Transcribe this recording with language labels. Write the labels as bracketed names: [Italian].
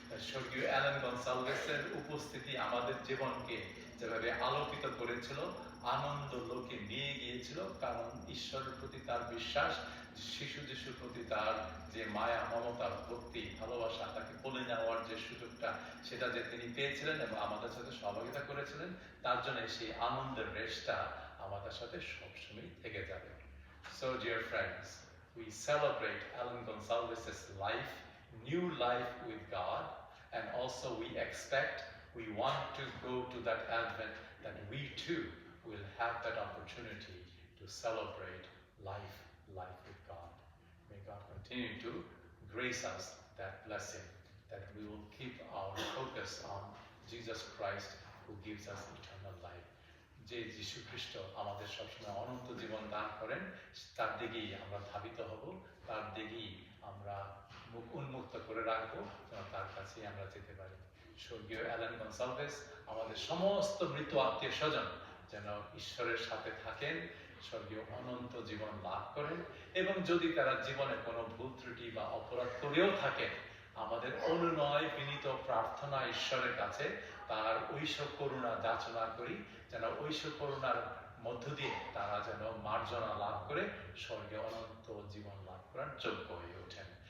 [Bangla] স্বর্গীয় অ্যালেন গনসালভেসের উপস্থিতি আমাদের জীবনকে যেভাবে আলোকিত করেছিল, আনন্দ লোকে নিয়ে গিয়েছিল, কারণ ঈশ্বরের প্রতি তার বিশ্বাস, যিশুর প্রতি তার যে মায়া, মমতা, ভক্তি, ভালোবাসা, তাকে বলে নেওয়ার যে সুযোগটা, সেটা যে তিনি পেয়েছিলেন এবং আমাদের সাথে সহযোগিতা করেছিলেন, তার জন্য সেই আনন্দের রেশটা আমাদের সাথে সবসময় থেকে যাবে। [English] So dear friends, we celebrate Alan Gonsalves' life, new life with God, and also we want to go to that Advent that we too will have that opportunity to celebrate life with God. May God continue to grace us that blessing, that we will keep our focus on Jesus Christ who gives us eternal life. [Bangla] যে যীশু খ্রিস্ট আমাদের সবসময় অনন্ত জীবন দান করেন, তার দিকেই আমরা ধাবিত হব, তার দিকেই আমরা মুখ উন্মুক্ত করে রাখবো, যেন তার কাছেই আমরা যেতে পারি। স্বর্গীয় অ্যালেন গনসালভেস আমাদের সমস্ত মৃত আত্মীয় স্বজন যেন ঈশ্বরের সাথে থাকেন, স্বর্গীয় অনন্ত জীবন লাভ করেন, এবং যদি তারা জীবনে কোনো ভুল ত্রুটি বা অপরাধ করেও থাকেন, আমাদের অনুনয় বিনীত প্রার্থনা ঈশ্বরের কাছে তার ঐশ্বর করুণা যাচনা করি, যেন ঐশ্বর করুণার মধ্য দিয়ে তারা যেন মার্জনা লাভ করে স্বর্গে অনন্ত জীবন লাভ করার যোগ্য হয়ে ওঠেন।